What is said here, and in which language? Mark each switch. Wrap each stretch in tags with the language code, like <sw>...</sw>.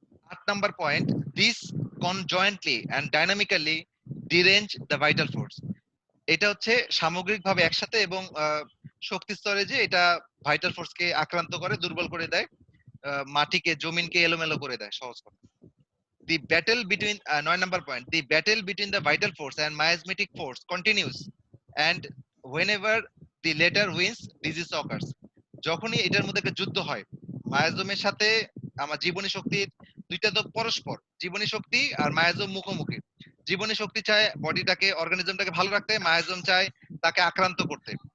<bn>8 number point,</bn> <en>This conjointly and dynamically derange the vital force.</en> <bn>এটা হচ্ছে সামগ্রিকভাবে একসাথে এবং শক্তি স্তরে যে এটা ভাইটাল ফোর্সকে আক্রান্ত করে, দুর্বল করে দেয়, মাটিকে জমিনকে এলোমেলো করে দেয়, সহজ কথা।</bn> <en>The battle between 9 number point, the battle between the vital force and miasmatic force continues, and whenever the latter wins, disease occurs।</en> <bn>যখনই এটার মধ্যে একটা যুদ্ধ হয়, মায়াজমের সাথে আমার জীবনী শক্তির, দুইটা তো পরস্পর, জীবনী শক্তি আর মায়াজম মুখোমুখি। জীবনী শক্তি চায় বডিটাকে, অর্গানিজমটাকে ভালো রাখতে, মায়াজম চায় তাকে আক্রান্ত করতে।</bn>